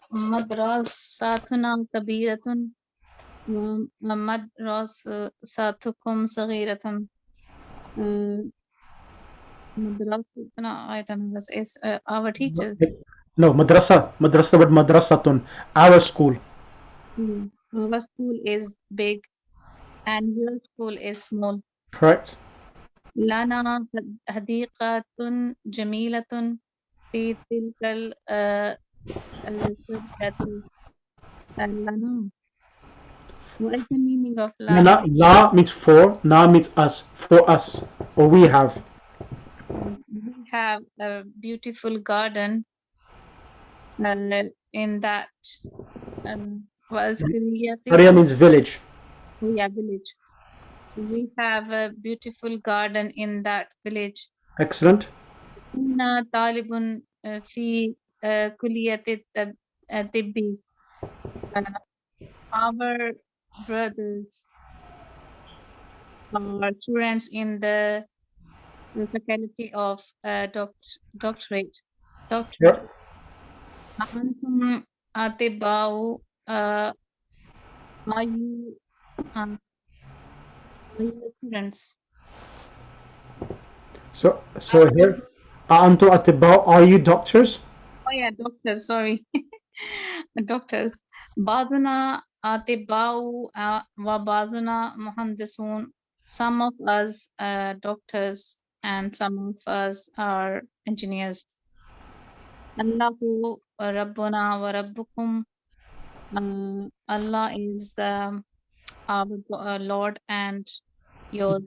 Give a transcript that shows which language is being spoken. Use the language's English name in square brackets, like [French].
[Arabic] مدرستنا كبيرة ومدرستكم صغيرة. [English] مدرستنا, I don't know, is our teachers. No, madrasa. Madrasa but madrasatun. Our school. Our school is big and your school is small. Correct. [Arabic] لنا حديقة جميلة في تلك القرية. لنا. [English] What is the meaning of la? La means for, na means us, for us, or we have. We have a beautiful garden in that. What is Qaryah means village. Yeah, village. We have a beautiful garden in that village. Excellent. [Arabic] كنا طالب في كلية الطب. [English] Our brothers are students in the faculty of doctorate. Yep. [Arabic] أنتم أطباء. [English] Are you students? So here, Antu Atibau, are you doctors? Oh yeah, doctors, sorry. Doctors. [Arabic] بعضنا أطباء وبعضنا مهندسون. [English] Some of us are doctors and some of us are engineers. [Arabic] الله ربنا وربكم. [English] Allah is our Lord and your